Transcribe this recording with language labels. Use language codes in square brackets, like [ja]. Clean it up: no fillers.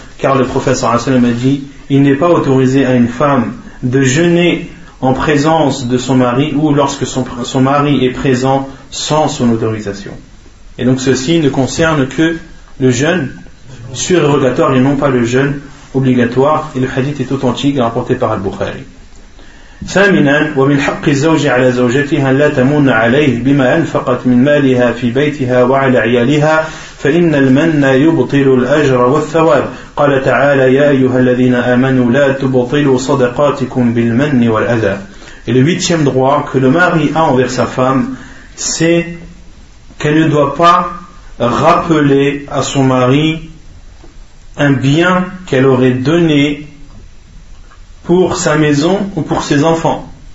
[fr] Car le prophète sallam a dit, il n'est pas autorisé à une femme de jeûner en présence de son mari ou lorsque son mari est présent sans son autorisation. Et donc ceci ne concerne que le jeûne surérogatoire et non pas le jeûne obligatoire. Et le hadith est authentique, rapporté par Al-Bukhari. [ar] ثامنا ومن حق الزوج على زوجتها لا تمن عليه بما أنفقت من مالها في بيتها وعلى عيالها فإن المن يبطل الأجر والثواب. قال تعالى يا أيها الذين آمنوا لا تبطلوا صدقاتكم بالمن والأذى. [fr] Et le huitième droit que le mari a envers sa femme, c'est qu'elle ne doit pas rappeler à son mari un bien qu'elle aurait donné pour sa maison ou pour ses enfants.